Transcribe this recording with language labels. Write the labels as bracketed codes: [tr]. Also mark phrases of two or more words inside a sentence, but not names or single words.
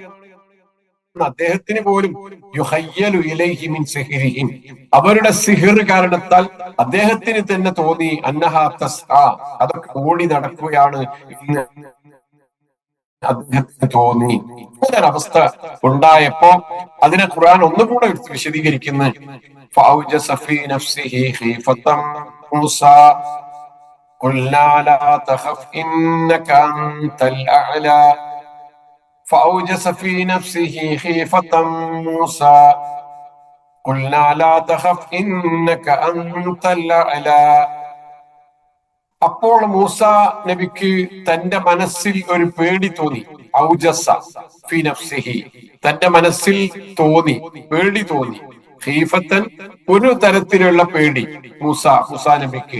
[ml] അദ്ദേഹത്തിന് പോലും [ar] يخيل إليه من سحرهم, [ml] അവരുടെ സിഹിർ കാരണത്താൽ അദ്ദേഹത്തിന് തന്നെ തോന്നി [ar] أنها تسعى, [ml] അതൊക്കെ ഓടി നടക്കുകയാണ് എന്ന് അദ്ദേഹത്തിന് തോന്നി. ഇങ്ങനൊരവസ്ഥ ഉണ്ടായപ്പോ അതിനെ ഖുർആൻ ഒന്നുകൂടെ വിശദീകരിക്കുന്നു. [ar] فأوجس في نفسه خيفة موسى قلنا لا تخف إنك أنت الأعلى فأوجس في نفسه خيفة موسى قلنا لا تخف إنك أنت الأعلى. [ml] അപ്പോൾ മൂസ നബിക്ക് തന്റെ മനസ്സിൽ ഒരു പേടി തോന്നി. [ar] أوجس في نفسه, [ml] തന്റെ മനസ്സിൽ തോന്നി, പേടി തോന്നി. ഖീഫത്തൻ, ഒരു തരത്തിലുള്ള പേടി മൂസാ നബിക്ക്.